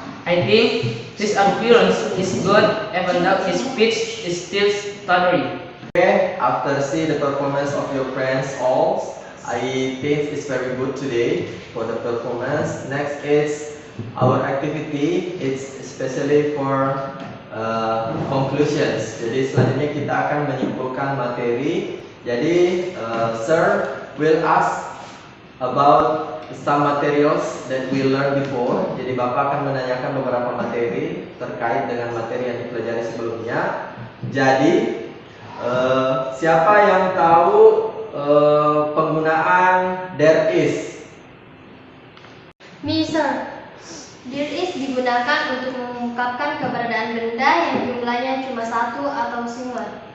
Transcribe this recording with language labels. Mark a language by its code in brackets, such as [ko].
[en] I think his appearance is good, even though his speech is still stuttering. Okay, after see the performance of your friends all, I think it's very good today for the performance. Next is our activity. It's especially for conclusions. [id] Jadi selanjutnya kita akan menyimpulkan materi. [en] Jadi sir will ask about some materials that we learned before. [id] Jadi Bapak akan menanyakan beberapa materi terkait dengan materi yang dipelajari sebelumnya. Jadi siapa yang tahu penggunaan there is? [en] Me, sir. [id] There is digunakan untuk mengungkapkan keberadaan benda yang jumlahnya cuma satu atau singular.